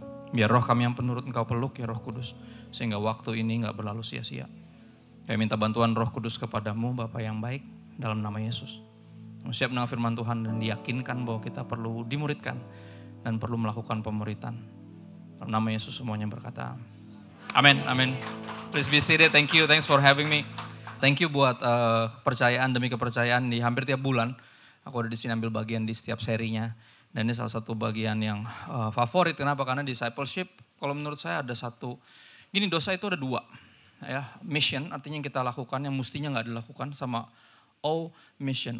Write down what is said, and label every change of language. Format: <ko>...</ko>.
<id>Biar roh kami yang penurut Engkau peluk ya Roh Kudus. Sehingga waktu ini gak berlalu sia-sia. Kami minta bantuan Roh Kudus kepadamu Bapa yang baik dalam nama Yesus. Siap mendengar firman Tuhan dan diyakinkan bahwa kita perlu dimuridkan dan perlu melakukan pemuritan. Dalam nama Yesus semuanya berkata amin, amin.</id> <en>Please be seated, thank you, thanks for having me.</en> <id>Thank you buat kepercayaan demi kepercayaan di hampir tiap bulan. Aku ada di sini ambil bagian di setiap serinya. Dan ini salah satu bagian yang favorit. Kenapa? Karena discipleship, kalau menurut saya ada satu. Gini, dosa itu ada dua. Ya, mission artinya yang kita lakukan yang mestinya gak dilakukan. Sama omission.</id>